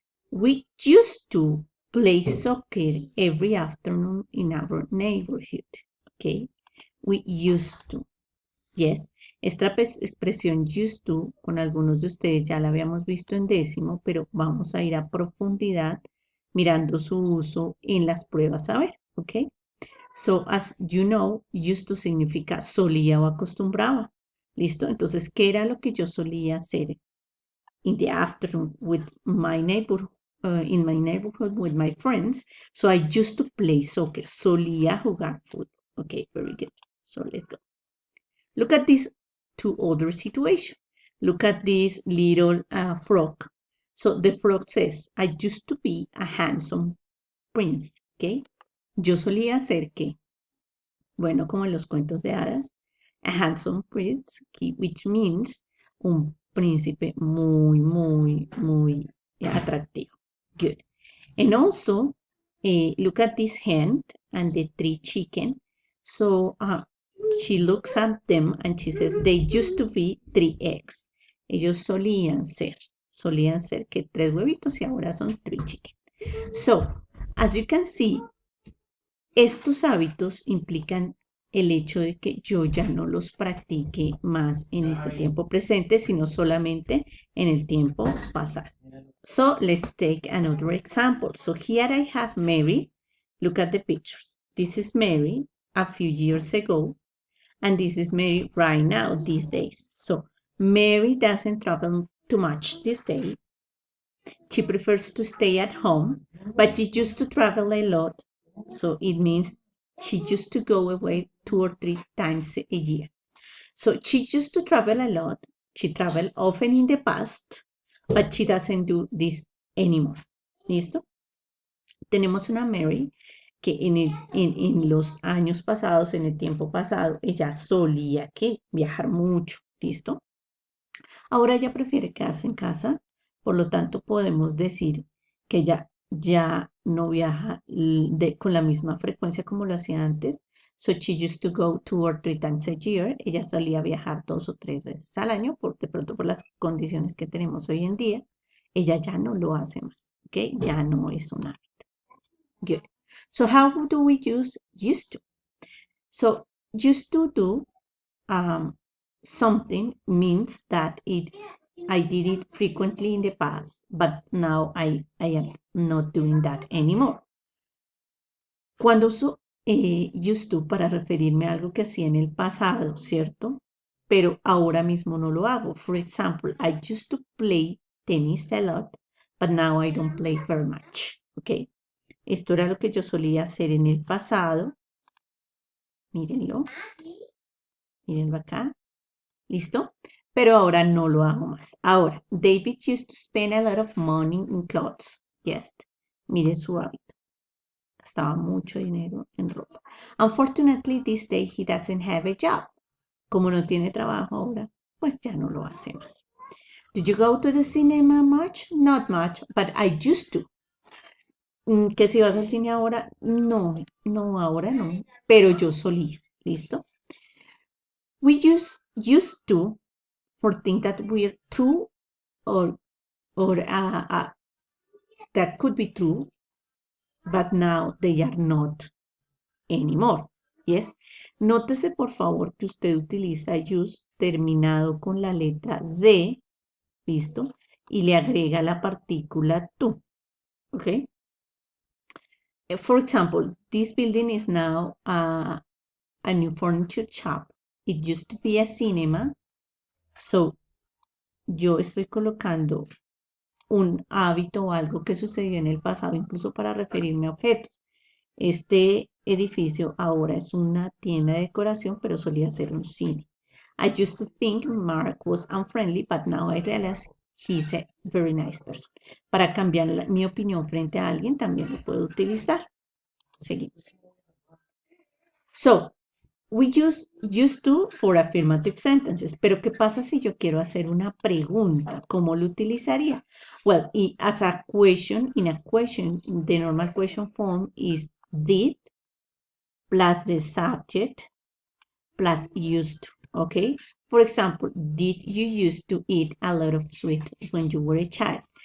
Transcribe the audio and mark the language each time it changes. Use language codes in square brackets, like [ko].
[en] We used to play soccer every afternoon in our neighborhood, okay? We used to. [es] Yes, esta expresión used to, con algunos de ustedes ya la habíamos visto en décimo, pero vamos a ir a profundidad mirando su uso en las pruebas a ver, ¿ok? [en] So, as you know, [es] used to significa solía o acostumbraba. ¿Listo? Entonces, ¿qué era lo que yo solía hacer [en] in the afternoon with my neighborhood? In my neighborhood with my friends. So, I used to play soccer. [es] Solía jugar fútbol. [en] Okay, very good. So, let's go. Look at these two other situations. Look at this little frog. So, the frog says, I used to be a handsome prince. [es] Okay. Yo solía ser, ¿qué? Bueno, como en los cuentos de hadas, [en] a handsome prince, which means [es] un príncipe muy, muy, muy atractivo. [en] Good. And also, look at this hen and the 3 chicken. So, she looks at them and she says, they used to be 3 eggs. [es] Ellos solían ser que 3 huevitos y ahora son 3 chicken. [en] So, as you can see, [es] estos hábitos implican el hecho de que yo ya no los practique más en este tiempo presente, sino solamente en el tiempo pasado. [en] So, let's take another example. So, here I have Mary. Look at the pictures. This is Mary a few years ago, and this is Mary right now, these days. So, Mary doesn't travel too much this day. She prefers to stay at home, but she used to travel a lot. So it means she used to go away 2 or 3 times a year. So she used to travel a lot. She traveled often in the past, but she doesn't do this anymore. [es] ¿Listo? Tenemos una Mary que en los años pasados, en el tiempo pasado, ella solía que viajar mucho, ¿listo? Ahora ella prefiere quedarse en casa, por lo tanto podemos decir que ella ya no viaja con la misma frecuencia como lo hacía antes. [en] So she used to go 2 or 3 times a year. [es] Ella solía viajar 2 o 3 veces al año, de pronto por las condiciones que tenemos hoy en día. Ella ya no lo hace más, ¿ok? Ya no es un hábito. Good. [en] So how do we use used to? So used to do something means that I did it frequently in the past, but now I am not doing that anymore. [es] Cuando uso used to para referirme a algo que hacía en el pasado, ¿cierto? Pero ahora mismo no lo hago. [en] For example, I used to play tennis a lot, but now I don't play very much. [es] ¿Ok? Esto era lo que yo solía hacer en el pasado. Mírenlo. Mírenlo acá. ¿Listo? Pero ahora no lo hago más. [en] Ahora, David used to spend a lot of money in clothes. [es] Yes. Miren su hábito. Gastaba mucho dinero en ropa. [en] Unfortunately, this day he doesn't have a job. [es] Como no tiene trabajo ahora, pues ya no lo hace más. [en] Did you go to the cinema much? Not much, but I used to. [es] Que si vas al cine ahora, no, ahora no. Pero yo solía. ¿Listo? [en] We used to for things that were true or that could be true, but now they are not anymore. Yes. [es] Nótese por favor que usted utiliza use terminado con la letra D, ¿listo? Y le agrega la partícula to. [en] Okay. For example, this building is now a new furniture shop. It used to be a cinema. [es] So, yo estoy colocando un hábito o algo que sucedió en el pasado, incluso para referirme a objetos. Este edificio ahora es una tienda de decoración, pero solía ser un cine. [en] I used to think Mark was unfriendly, but now I realize he's a very nice person. [es] Para cambiar mi opinión frente a alguien también lo puedo utilizar. Seguimos. [en] So, we use used to for affirmative sentences. [es] Pero ¿qué pasa si yo quiero hacer una pregunta? ¿Cómo lo utilizaría? [en] Well, as a question, in a question, the normal question form is did plus the subject plus used to, okay? For example, did you used to eat a lot of sweet when you were a child?